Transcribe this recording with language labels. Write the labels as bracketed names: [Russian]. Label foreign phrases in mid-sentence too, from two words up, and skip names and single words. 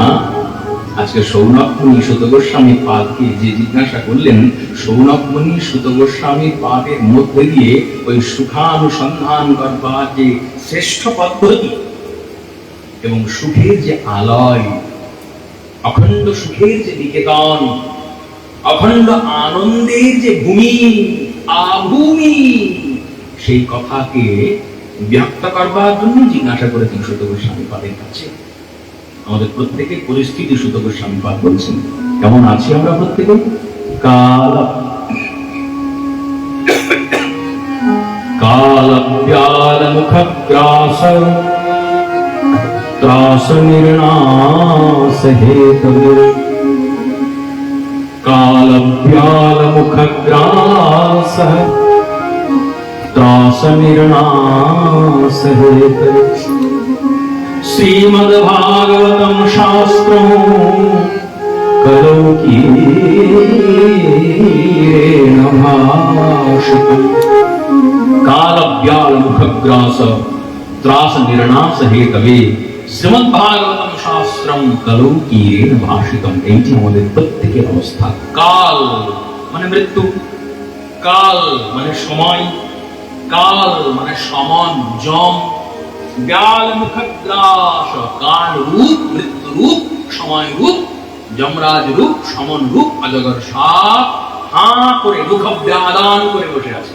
[Bangla] আজকে সৌনকমণি সুত গোস্বামীর পাদকে যে জিজ্ঞাসা করলেন, সৌনকমণি সুত গোস্বামীর পাদের মধ্যে দিয়ে ওই সুখানুসন্ধান করবার যে শ্রেষ্ঠ পদ্ধতি এবং সুখের যে আলয়, অখণ্ড সুখের যে নিকেতন, অখণ্ড আনন্দের যে ভূমি, আভূমি, সেই কথাকে ব্যক্ত করবার জন্য জিজ্ঞাসা করেছেন সুত গোস্বামী পাদের কাছে। আমাদের প্রত্যেকের পরিস্থিতি সুত গোস্বামী পাদ বলছেন, কেমন আছি আমরা প্রত্যেকে? [Sanskrit] কাল ব্যাল মুখগ্রাস त्रास निर्णास हेतवे काल व्याल मुखग्रास त्रास निर्णास हेतवे श्रीमद्भागवतम शास्त्रम् कलौ कीरेण भाषितम् काल व्याल मुखग्रास त्रास निर्णास हेतवे শ্রীমদ্ভাগবতম শাস্ত্রম কলৌ कीरेण भाषितम्। [Bangla] এইটি আমাদের প্রত্যেকের অবস্থা। কাল মানে মৃত্যু, কাল মানে সময়, কাল মানে সমান যম, [Sanskrit] ব্যাল মুখগ্রাস [Bangla] কাল রূপ, মৃত্যু রূপ, সময় রূপ, যমরাজ রূপ, সমন রূপ, অজগর সাপ হাঁ করে মুখ ব্যাদান করে বসে আছে।